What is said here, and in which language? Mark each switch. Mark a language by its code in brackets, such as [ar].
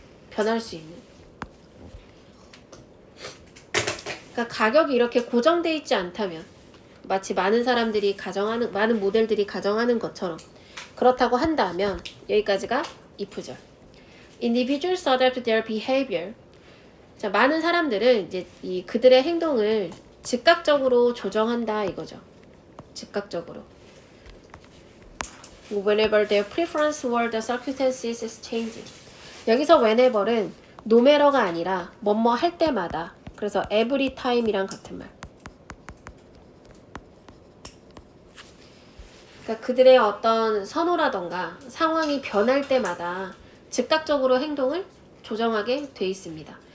[ko] 변할 수 있는. 그러니까 가격이 이렇게 고정돼 있지 않다면 마치 많은 사람들이 가정하는 많은 모델들이 가정하는 것처럼 그렇다고 한다면 여기까지가 if절. [en] Individuals adapt their behavior. [ko] 자, 많은 사람들은 이제 이 그들의 행동을 즉각적으로 조정한다 이거죠. 즉각적으로. [en] Whenever their preference or the circumstances is changing. [ko] 여기서 whenever은 no matter가 아니라 뭐뭐 할 때마다. 그래서 every time이랑 같은 말. 그러니까 그들의 어떤 선호라던가 상황이 변할 때마다 즉각적으로 행동을 조정하게 돼 있습니다.